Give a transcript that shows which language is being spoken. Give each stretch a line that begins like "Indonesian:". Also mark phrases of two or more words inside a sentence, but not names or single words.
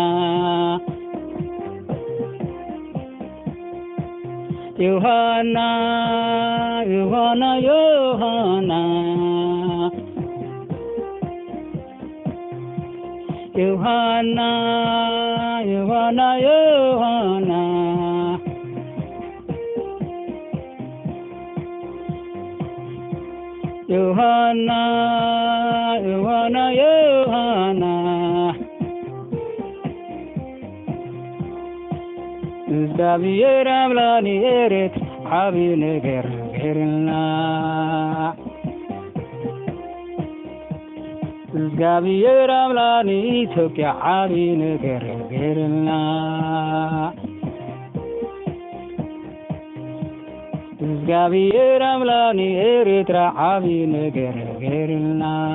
Tigrinya: يوحنا يوحنا يوحنا يوحنا يوحنا يوحنا يوحنا يوحنا يوحنا
Amharic: እግዚአብሔር አምላክ
Tigrinya: ኤሬት ዓብይ ነገር ገርና
Amharic: እግዚአብሔር አምላክ
Tigrinya: ኢትዮጵያ ዓብይ ነገር ገርና
Amharic: እግዚአብሔር አምላክ
Tigrinya: ኤርትራ ዓብይ ነገር ገርና